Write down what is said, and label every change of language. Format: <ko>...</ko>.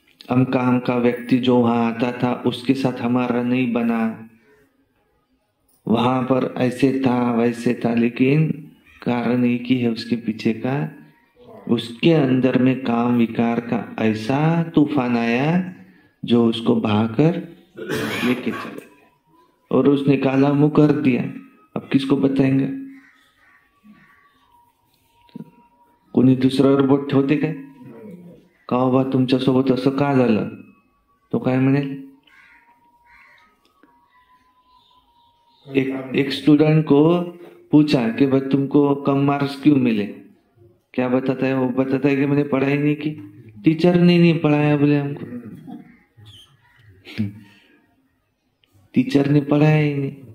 <hi>हम का व्यक्ति जो वहां आता था उसके साथ हमारा नहीं बना, वहां पर ऐसे था वैसे था, लेकिन कारण एक ही है उसके पीछे का, उसके अंदर में काम विकार का ऐसा तूफान आया जो उसको बहाकर लेके चले गया और उसने काला मुंह कर दिया। अब किसको बताएंगे?</hi> <mr>कोणी दुसऱ्यावर बोट ठेवते काय? का बाबा तुमच्या सोबत असं का झालं? तो काय म्हणेल?</mr> <hi>एक स्टूडेंट को पूछा कि भाई तुमको कम मार्क्स क्यों मिले? क्या बताता है? वो बताता है कि मैंने पढ़ाई नहीं की, टीचर ने नहीं पढ़ाया बोले हमको, टीचर ने पढ़ाया ही नहीं।</hi>